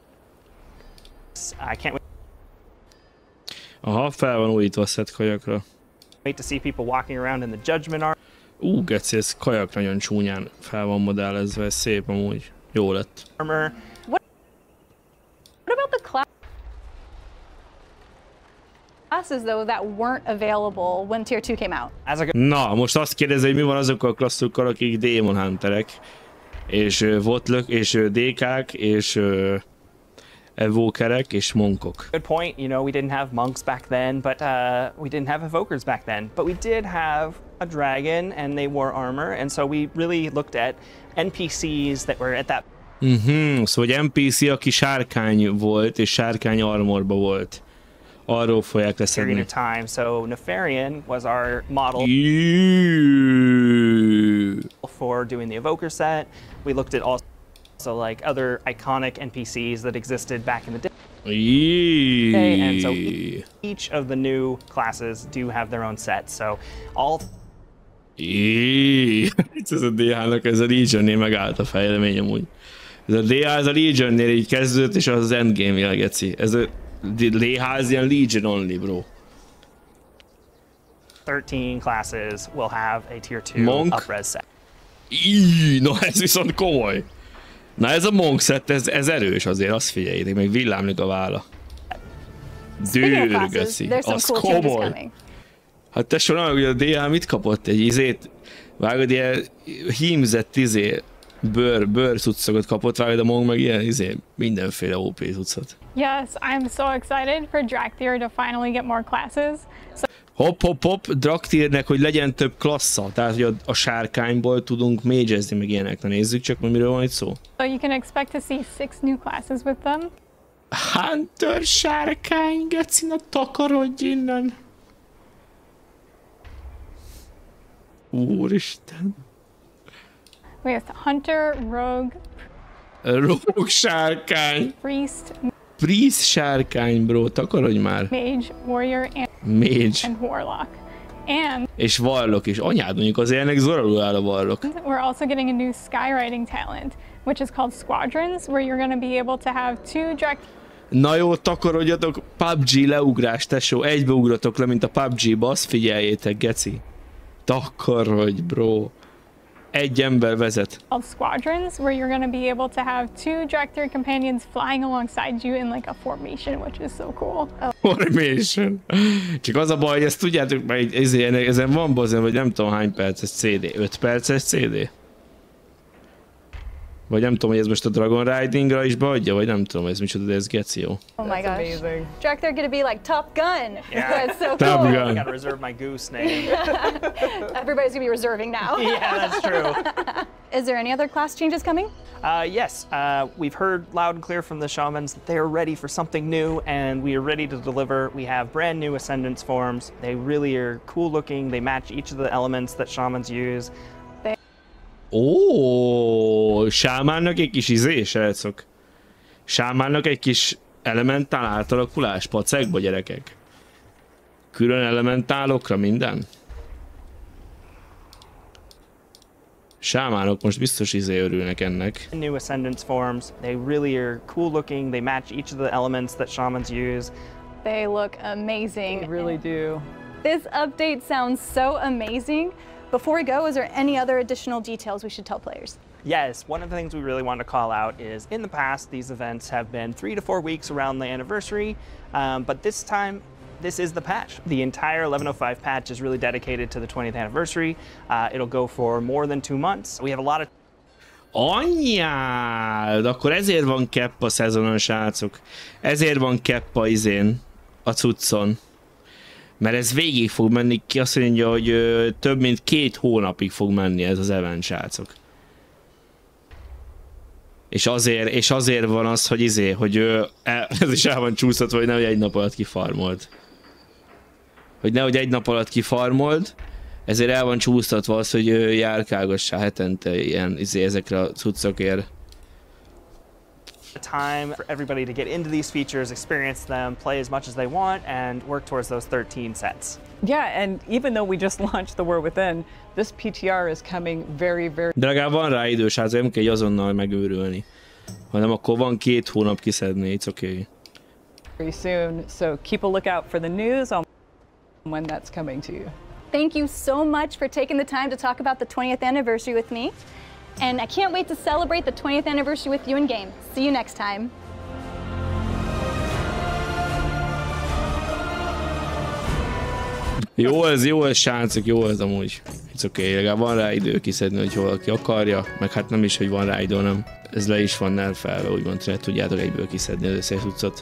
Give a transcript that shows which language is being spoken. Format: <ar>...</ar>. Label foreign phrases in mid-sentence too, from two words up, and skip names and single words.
<en>I can't</en> <hu>Aha, fel van újítva a set kajakra.</hu> <en>wait to see people walking around in the Judgment Armor.</en> <hu>Geci, ez kajak nagyon csúnyán fel van modellezve, ez szép amúgy. Jó lett.</hu> <en>What about the classes though that weren't available when Tier 2 came out?</en> <hu>Na, most azt kérdezi, hogy mi van azokkal a klasszokkal, akik Demon Hunterek, és Votlök, és DK-k, és Evokerek és monkok.</hu> <en>Good point. You know, we didn't have monks back then, but we didn't have evokers back then. But we did have a dragon, and they wore armor, and so we really looked at NPCs that were at that.</en> <hu>Szóval egy NPC, aki sárkány volt, és sárkány armorba volt. Arról fogják leszedni.</hu> <en>Period of time. So Nefarian was our model for doing the evoker set. We looked at also like other iconic NPCs that existed back in the day. And so each of the new classes do have their own set. So all...</en> <hu>Ez a DH-nak, ez a Legion-nél megállt a fejlemény amúgy. Ez a DH, ez a Legion-nél így kezdődött, és az endgame-jel, geci. Ez a DH, ez ilyen Legion only, bro.</hu> <en>13 classes will have a tier 2 Monk. up-res set.</en> <hu>No, ez viszont komoly. Na ez a monk set, ez erős azért, azt figyeljétek, meg villámlik a válla. Dőrgöszi, az komoly. Hát tesó, nem, ugye a DH mit kapott? Egy izét, vágod, ilyen hímzett izé, bőr cuccokat kapott, vágod a Monk meg ilyen mindenféle OP cuccot.</hu> <en>Yes, I'm so excited for Draktyr to finally get more classes.</en> <hu>Hopp, Draktyrnek, hogy legyen több klassza, tehát hogy a sárkányból tudunk magezni, meg ilyenek. Na nézzük csak, hogy miről van itt szó.</hu> <en>So you can expect to see 6 new classes with them.</en> <hu>Hunter sárkány, gecina, takarodj innen! Úristen!</hu> <en>We have Hunter, Rogue,</en> <hu>Rogue sárkány! Priest sárkány, bro, takarodj már!</hu> <en>Mage, Warrior, and Warlock. And</en> <hu>és Warlock is. Anyád, mondjuk azért ennek zoralul áll a Warlock.</hu> <en>We're also getting a new skywriting talent, which is called Squadrons, where you're going to be able to have 2</en> <hu>Na jó, takarodjatok, PUBG leugrás, tesó, egybeugratok le, mint a PUBG-ba, azt figyeljétek, geci. Takarodj, bro. Egy ember vezet.</hu> <en>Squadrons, where you're going to be able to have 2 Draktyr companions flying alongside you in like a formation, which is so cool. Formation.</en> <hu>Csak az a baj, hogy ezt tudjátok, mert ezen van bazen, vagy nem tudom hány perces CD. 5 perces CD? Vagy nem tudom, hogy ez most a Dragon Ridingra is beadja, vagy nem tudom, ez micsoda, de ez Reakció.</hu> <en>Oh my gosh. Draktyr gonna be like Top Gun. Yeah. That's so Top cool. Gun. I gotta reserve my goose name. Everybody's gonna be reserving now. Yeah, that's true. Is there any other class changes coming? Yes, we've heard loud and clear from the Shamans that they are ready for something new, and we are ready to deliver. We have brand new Ascendance forms. They really are cool looking. They match each of the elements that Shamans use.</en> <hu>Ó, Shamannak egy kis srácok. Shamannak egy kis elementál átalakulás, pacekba, gyerekek. Külön elementálokra minden. Shamanok most biztos örülnek ennek.</hu> <en>New Ascendance forms. They really are cool looking. They match each of the elements that Shamans use. They look amazing. They really do. This update sounds so amazing. Before we go, is there any other additional details we should tell players? Yes, one of the things we really want to call out is in the past, these events have been 3 to 4 weeks around the anniversary, but this time, this is the patch. The entire 11.05 patch is really dedicated to the 20th anniversary. It'll go for more than 2 months. We have a lot of...</en> <hu>Anyád! Akkor ezért van kepp a szezonon, srácok. Ezért van kepp a a cuccon. Mert ez végig fog menni, ki azt mondja, hogy több mint 2 hónapig fog menni ez az event, srácok. És azért van az, hogy hogy ez is el van csúszhatva, hogy nehogy egy nap alatt kifarmold. Hogy nehogy egy nap alatt kifarmold, ezért el van csúsztatva az, hogy járkálgassál hetente ilyen ezekre a cuccokért.</hu> <en>Time for everybody to get into these features, experience them, play as much as they want, and work towards those 13 sets. Yeah, and even though we just launched the War Within, this PTR is coming very, very...</en> <hu>De legalább van rá idős, hát nem kell azonnal megőrülni. Hanem akkor van 2 hónap kiszedni,</hu> <en>it's okay. Very soon, so keep a lookout for the news on when that's coming to you. Thank you so much for taking the time to talk about the 20th anniversary with me. And I can't wait to celebrate the 20th anniversary with you in game. See you next time.</en> <hu>Jó ez, srácok, jó ez amúgy.</hu> <en>It's okay,</en> <hu>legalább van rá idő kiszedni, hogy valaki akarja, meg hát nem is, hogy van rá idő, nem. Ez le is van nerfelve, úgymond, hogy tudjátok egyből kiszedni az összes cuccot.</hu>